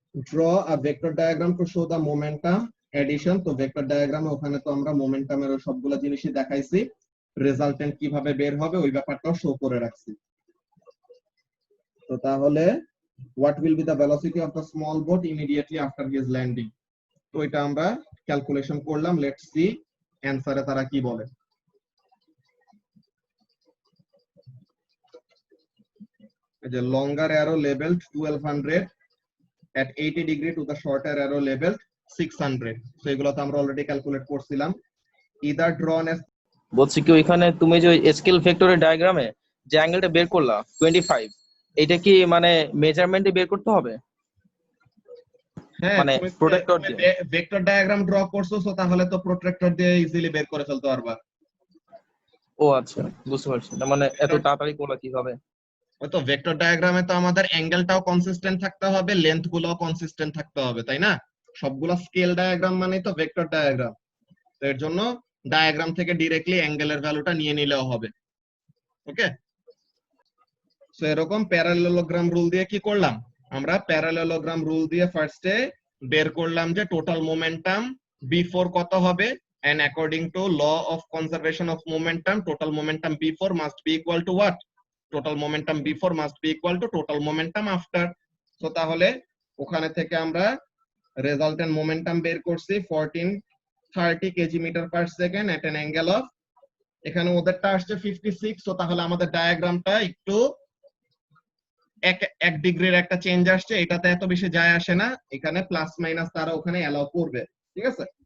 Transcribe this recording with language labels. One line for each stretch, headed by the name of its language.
English: draw a vector diagram to show the momentum addition.
Bangla: তো vector ডায়াগ্রামে ওখানে তো আমরা মোমেন্টামের সবগুলো জিনিসই দেখাইছি, রেজাল্টেন্ট কিভাবে বের হবে ওই ব্যাপারটাও শো করে রাখছি। তো তাহলে
English: what will be the velocity of the small boat immediately after his landing?
Bangla: তো এটা আমরা ক্যালকুলেশন করলাম, লেটস সি অ্যানসারে তারা কি বলে। এই যে
English: longer arrow labeled 1200 at 80 degree to the shorter arrow labeled 600।
Bangla: So এগুলো তো আমরা অলরেডি ক্যালকুলেট করছিলাম।
English: either drawn as
Bangla: বলছি কি ওইখানে তুমি যে স্কেল ভেক্টরের ডায়াগ্রামে যে অ্যাঙ্গেলটা বের করলা 25, এটা কি মানে মেজারমেন্টে বের করতে হবে? হ্যাঁ, মানে তুমি প্রোটেক্টর দিয়ে? ভেক্টর ডায়াগ্রাম ড্র করছো, সো তাহলে তো প্রোট্রাক্টর দিয়ে ইজিলি বের করে ফেলতে পারবা। ও আচ্ছা, বুঝতে পারছি। না মানে এত তাড়াতাড়ি করলা কিভাবে? ওই তো ভেক্টর ডায়াগ্রামে তো আমাদের অ্যাঙ্গেলটাও কনসিস্টেন্ট থাকতে হবে, লেন্থ গুলোও কনসিস্টেন্ট থাকতে হবে, তাই না? সবগুলা স্কেল ডায়াগ্রাম মানে তো ভেক্টর ডায়াগ্রাম, তো এর জন্য ডায়াগ্রাম থেকে ডিরেক্টলি অ্যাঙ্গেলের ভ্যালুটা নিয়ে নিলেও হবে। ওকে, সো এরকম প্যারালেলোগ্রাম রুল দিয়ে কি করলাম আমরা, প্যারালেলোগ্রাম রুল দিয়ে ফার্স্টে বের করলাম যে টোটাল মোমেন্টাম B4 কত হবে,
English: and according to law of conservation of momentum, total momentum B4 must be equal to what, total momentum B4 must be equal to total momentum after।
Bangla: So তাহলে ওখানে থেকে আমরা রেজাল্টেন্ট মোমেন্টাম বের করছি 1430 KG metre per second at an angle of, এখানে ওদেরটা আসছে 56। So তাহলে আমাদের ডায়াগ্রামটা একটু এক ডিগ্রির একটা চেঞ্জ আসছে, এটাতে এত বেশি যায় আসে না, এখানে প্লাস মাইনাস তারা ওখানে অ্যালাউ করবে, ঠিক আছে।